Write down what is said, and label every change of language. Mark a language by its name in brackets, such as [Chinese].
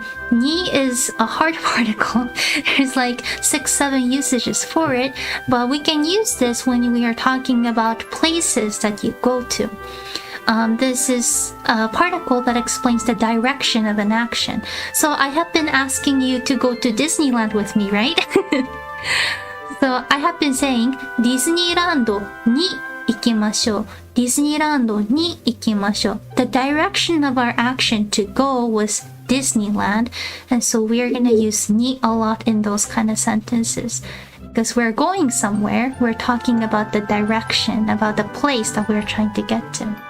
[English] Ni is a hard particle. There's like 6-7 usages for it, but we can use this when we are talking about places that you go to. This is a particle that explains the direction of an action. So I have been asking you to go to Disneyland with me, right? So I have been saying [Japanese] ディズニーランドに行きましょう。ディズニーランドに行きましょう。 [English] The direction of our action to go was Disneyland, and so we are gonna use に a lot in those kind of sentences. Because we're going somewhere, we're talking about the direction, about the place that we're trying to get to.